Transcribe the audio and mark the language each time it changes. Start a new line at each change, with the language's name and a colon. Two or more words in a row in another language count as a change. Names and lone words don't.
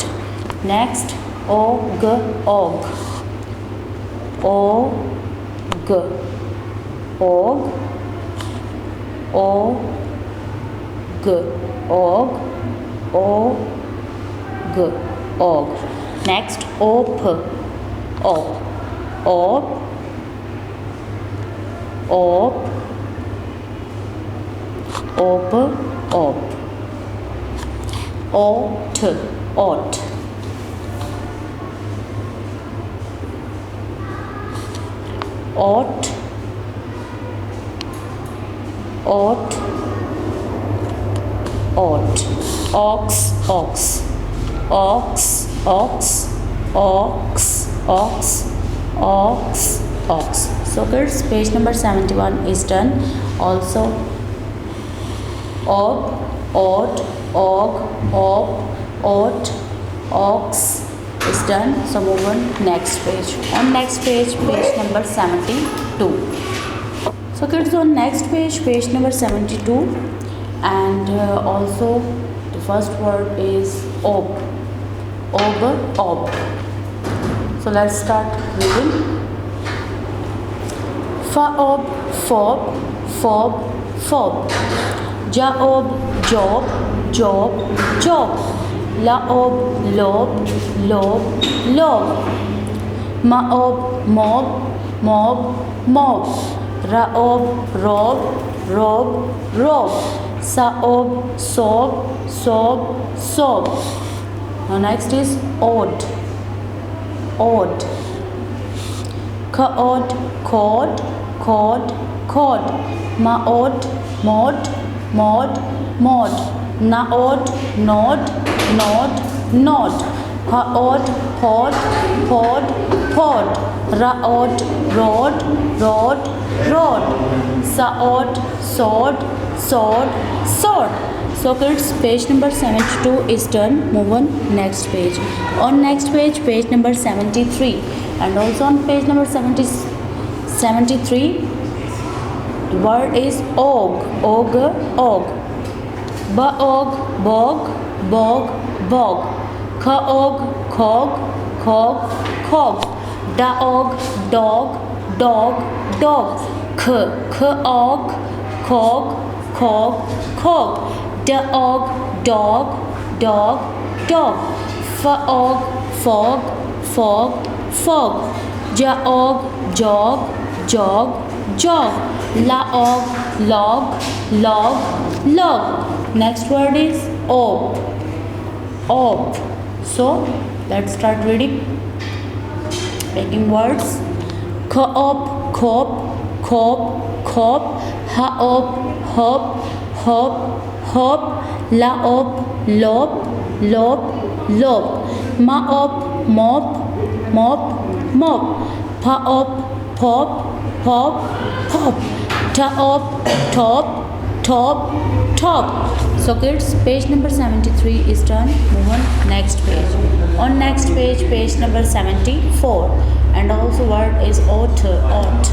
English: next og, og, og, og, og, og, og, og. next op, op, op, op, op, op. ot, ot, ot, ot, ot. ox, ox, ox, ox, ox, ox, ox, ox. So kids, page number 71 is done. Also og, odd, og, op, ot, ox is done. So move on next page. On next page, page number 72. So kids, on next page, page number 72, and also the first word is ob, ob, ob. So let's start reading. Faob, fob, fob, fob. Jaob, job, job, job. Laob, lob, lob, lob. Maob, mob, mob, mob. Raob, rob, rob, rob. Saob, sob, sob, sob. Now next is odd, odd. Kaod, cod, cod, cod. Maod, mod, mod, mod. Naod, nod, nod, nod. Haod, hod, pod, pod. Raod, rod, rod, rod. Saod, sod, sod, sod. So kids, page number 72 is done. Move on next page. On next page, page number 73, and also on page number 73, the word is og, og, og. Baog, bog, bog, bog. Kaog, cog, cog, cog. Daog, dog, dog, dog. Kaog, cog, cog, cog. Daog, dog, dog, dog. Faog, fog, fog, fog. Jaog, jog, jog, jog. Laog, log, log, log. Next word is ob, ob. So let's start reading, making words. Coop, cop, cop, cop. Haop, hop, hop, hop. Laop, lop, lop, lop. Maop, mop, mop, mop. Paop, pop, pop, pop. Taop, top, top, top. So kids, page number 73 is done. Move on next page. On next page, page number 74, and also word is ought, ought.